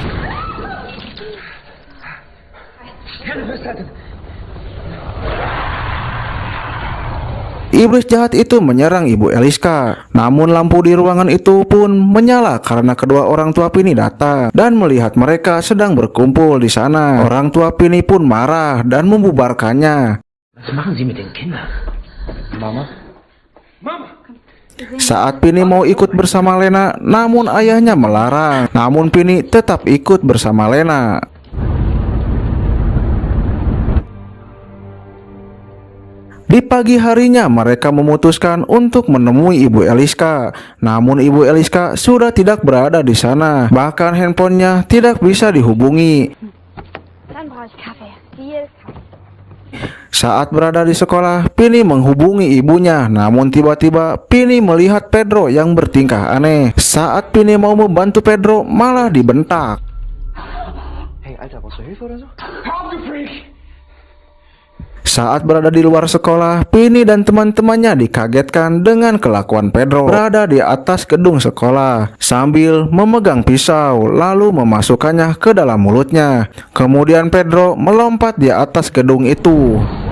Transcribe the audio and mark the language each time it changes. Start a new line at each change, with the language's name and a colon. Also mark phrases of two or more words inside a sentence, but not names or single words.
Indonesian: Iblis jahat itu menyerang Ibu Eliska. Namun lampu di ruangan itu pun menyala karena kedua orang tua Pini datang dan melihat mereka sedang berkumpul di sana. Orang tua Pini pun marah dan membubarkannya.
German: Was machen Sie mit den Kindern? Mama? Mama!
Indonesian: Saat Pini mau ikut bersama Lena, namun ayahnya melarang. Namun Pini tetap ikut bersama Lena. Di pagi harinya mereka memutuskan untuk menemui Ibu Eliska. Namun Ibu Eliska sudah tidak berada di sana. Bahkan handphonenya tidak bisa dihubungi.
German: Dann brauche ich Kaffee. Viel Kaffee.
Indonesian: Saat berada di sekolah, Pini menghubungi ibunya. Namun tiba-tiba Pini melihat Pedro yang bertingkah aneh. Saat Pini mau membantu Pedro, malah dibentak.
German: Hey, Alter, brauchst du Hilfe oder so? Hör auf, du Freak!
Indonesian: Saat berada di luar sekolah, Pini dan teman-temannya dikagetkan dengan kelakuan Pedro berada di atas gedung sekolah sambil memegang pisau lalu memasukkannya ke dalam mulutnya. Kemudian Pedro melompat di atas gedung itu.